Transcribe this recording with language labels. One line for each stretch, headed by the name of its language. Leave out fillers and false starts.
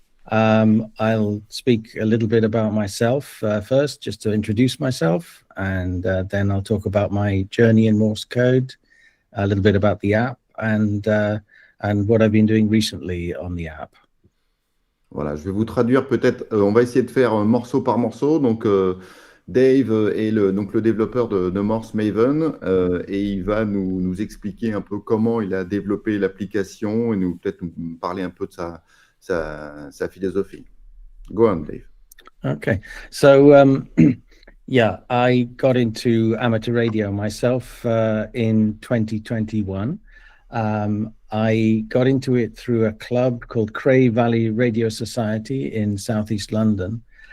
English: I'll speak a little bit about myself first, just to introduce myself, and then I'll talk about my journey in Morse code, a little bit about the app, and what I've been doing recently on the app.
French: Voilà, je vais vous traduire peut-être. On va essayer de faire morceau par morceau. Donc, Dave est donc le développeur de Morse Maven et il va nous expliquer un peu comment il a développé l'application et peut-être nous parler un peu de sa philosophie.
English: Go on, Dave. Okay, so yeah, I got into amateur radio myself in 2021. I got into it through a club called Cray Valley Radio Society in Southeast London.